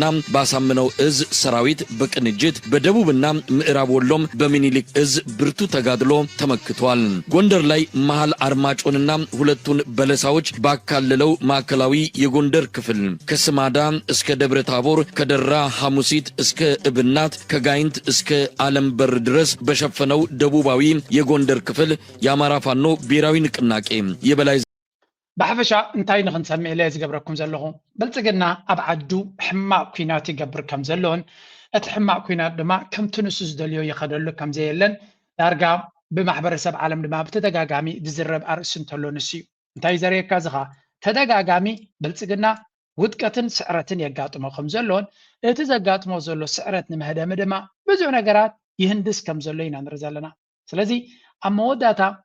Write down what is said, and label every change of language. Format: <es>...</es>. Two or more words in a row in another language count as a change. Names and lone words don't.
<am>ባሳምነው እዝ ሰራዊት በቅንጅት በደቡብና ምዕራብ ወሎም በሚኒሊክ እዝ ብርቱ ተጋድሎ ተመክቷል። ጎንደር ላይ መሃል አርማጮንና ሁለቱን በለሳዎች ካለለው ማዕከላዊ የጎንደር ክፍል ከስማዳ እስከ ደብረ ታቦር ከደራ ሐሙሲት እስከ እብናት ከጋይንት እስከ አለምበር ድረስ በሸፈነው ደቡባዊ የጎንደር ክፍል የአማራ ፋኖ ብሔራዊ ንቅናቄ የበላይ</am> <ti>በሐፈሻ እንታይ ንኽንሰምዕ ኢለ ዝገብረኩም ዘለኹ ብልጽግና ኣብ ዓዱ ሕማቅ ኩናት ይገብር ከም ዘለዎን እቲ ሕማቅ ኩናት ድማ ከምቲ ንሱ ዝደልዮ ይኸደሉ ከም ዘየለን ዳርጋ ብማሕበረሰብ ዓለም ድማ ብተደጋጋሚ ዝዝረብ ኣርእሲ እንተሎ ንሱ እዩ እንታይ ዘርእየካ ዝኻ ተደጋጋሚ ብልጽግና ውድቀትን ስዕረትን የጋጥሞ ከም ዘለዎን እቲ ዘጋጥሞ ዘሎ ስዕረት ንመህደም ድማ ብዙሕ ነገራት ይህንድስ ከም ዘሎ ኢና ንርኢ ዘለና ስለዚ ኣብ መወዳእታ</ti>